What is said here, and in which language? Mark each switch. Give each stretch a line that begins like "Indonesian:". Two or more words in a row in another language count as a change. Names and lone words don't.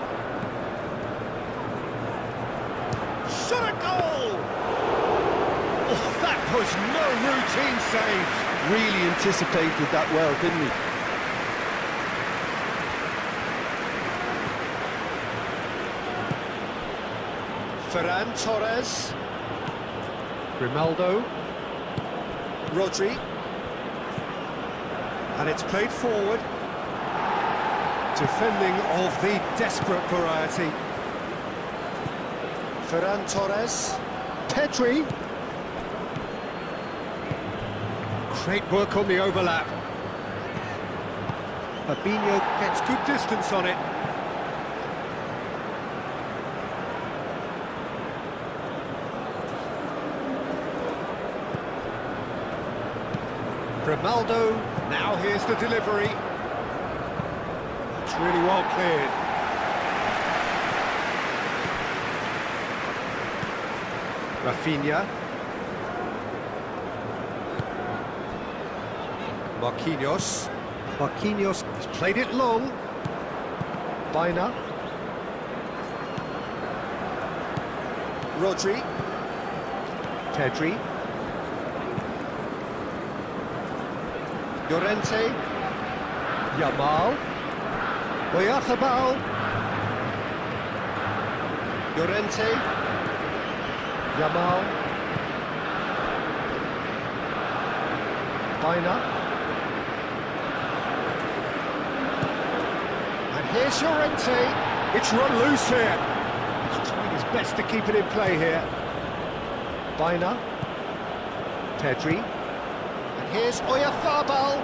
English: Shot a goal! Oh, that was no routine save. Really anticipated that well, didn't he? Ferran Torres. Grimaldo. Rodri. And it's played forward. Defending of the desperate variety. Ferran Torres. Pedri. Great work on the overlap. Fabinho gets good distance on it. Grimaldo, now here's the delivery. It's really well cleared. Rafinha. Marquinhos. Marquinhos has played it long. Vaina. Rodri. Pedri. Llorente. Yamal. Oyarzabal. Llorente. Yamal. Vaina. And here's Llorente. It's run loose here. He's trying his best to keep it in play here. Vaina. Pedri. Here's Oyarzabal.